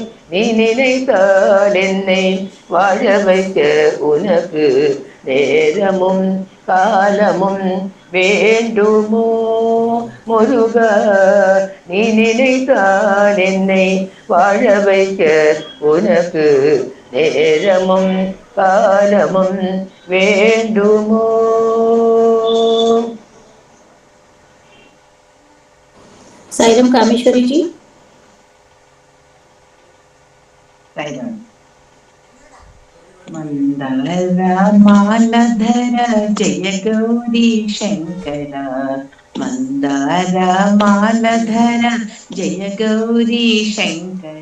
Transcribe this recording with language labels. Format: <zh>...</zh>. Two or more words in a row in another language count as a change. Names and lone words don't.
<ta>நீ நினைத்தால் என்னை வாழ வைக்க உனக்கு நேரமும் காலமும் வேண்டுமோ முருகா. நீ நினைத்தால் என்னை வாழ வைக்க உனக்கு நேரமும் காலமும் வேண்டுமோ.</ta> <hi>साईराम कामेश्वरी जी.</hi> <sa>मंदार मालधर जय गौरी शंकर, मंदार मालधर जय गौरी शंकर.</sa>